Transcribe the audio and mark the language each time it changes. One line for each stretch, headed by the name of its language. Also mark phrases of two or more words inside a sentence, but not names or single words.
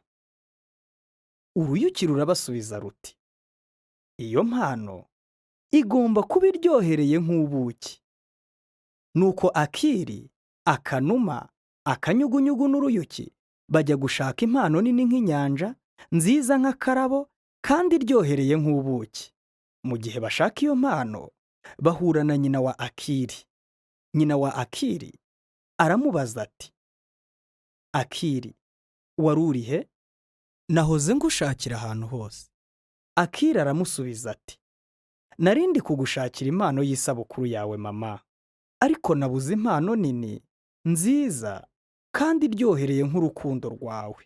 Kinyarwanda: Uruyuki rurabasubiza ruti, iyo mpano igomba kuba iryohereye nk'ubuki. Nuko Akili, Akanuma, akanyugunyugu n'uruyuki bajya gushaka impano nini nk'inyanja, nziza nk'akarabo kandi iryohereye nk'ubuki. Mu gihe bashaka iyo mpano, bahura na nyina wa Akili. Nyina wa Akili aramubaza ati, Akili, wari uri he? Nahoze ngushakira ahantu hose. Akili aramusubiza ati, nari ndi kugushakira impano y'isabukuru yawe mama, ariko nabuze impano nini, nziza kandi iryohereye nk'urukundo rwawe.